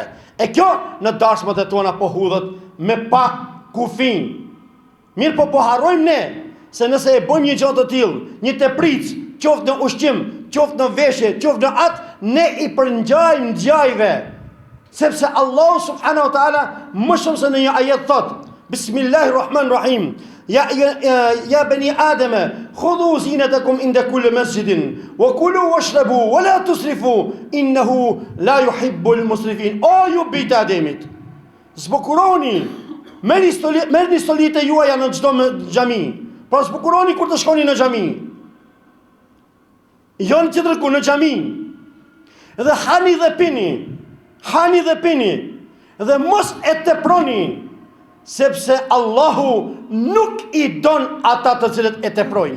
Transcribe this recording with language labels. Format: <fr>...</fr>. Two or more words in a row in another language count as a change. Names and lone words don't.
<sq>E kjo në darsmat e tona po hudhet me pa kufin. Mirë po harrojmë ne, se nëse e bëjmë një gjatë të tillë, një tepric, qoftë në ushqim, qoftë në veshje, qoftë në atë, ne i përngjajmë ngjajve. Sepse</sq> <ar>الله سبحانه وتعالى</ar> <sq>më shumë se në një ajet thot, Bismillahirrahmanirrahim,</sq> <ar>يا بني آدم، خذوا زينتكم عند كل مسجد، وكلوا واشربوا، ولا تسرفوا، إنه لا يحب المسرفين.</ar> <sq>O ju bijtë Ademit, zbukuroni, merrni stolitë juaja në çdo xhami, por zbukuroni kur të shkoni në xhami. Jo në tjetër ku në xhami. Dhe hani dhe pini, dhe mos e teproni, sepse Allahu nuk i don ata të cilët e teprojnë.</sq>